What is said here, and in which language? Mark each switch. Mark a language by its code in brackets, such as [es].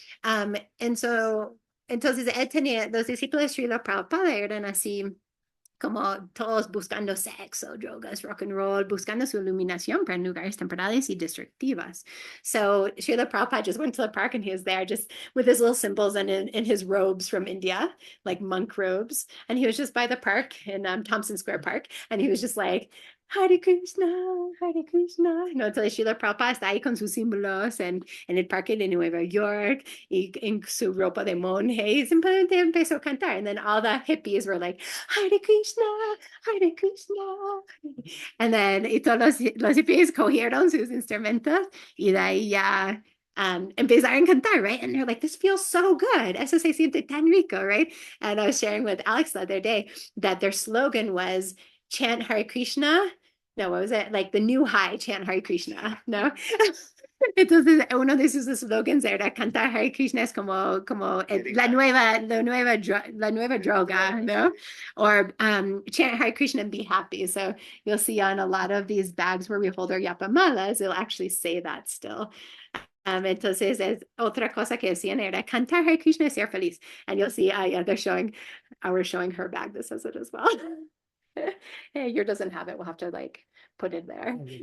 [en] And so, [es] entonces él tenía, los discípulos de Srila Prabhupada eran así como todos buscando sexo, drogas, rock and roll, buscando su iluminación para lugares temporales y destructivas. [en] So Srila Prabhupada just went to the park and he was there just with his little symbols and in his robes from India, like monk robes. And he was just by the park in Thompson Square Park. And he was just like, Hare Krishna, Hare Krishna. [es] No, entonces Srila Prabhupada está ahí con sus símbolos en el parque de Nueva York y en su ropa de monje y simplemente empezó a cantar. [en] And then all the hippies were like, Hare Krishna, Hare Krishna. And then [es] y todos los hippies cogieron sus instrumentos y de ahí ya empezaron a cantar, right? [en] And they're like, this feels so good. [es] Eso se siente tan rico, [en] right? And I was sharing with Alex the other day that their slogan was chant Hare Krishna. No, what was it? Like the new high, chant Hare Krishna, ¿no? [es] Entonces, uno de sus slogans era cantar Hare Krishna es como la nueva droga, ¿no? [en] Or chant Hare Krishna and be happy. So you'll see on a lot of these bags where we hold our yapamalas, it'll actually say that still. [es] Entonces, es otra cosa que decían era cantar Hare Krishna y ser feliz. [en] And you'll see, we're showing her bag that says it as well. Hey, yours doesn't have it. We'll have to like put it there.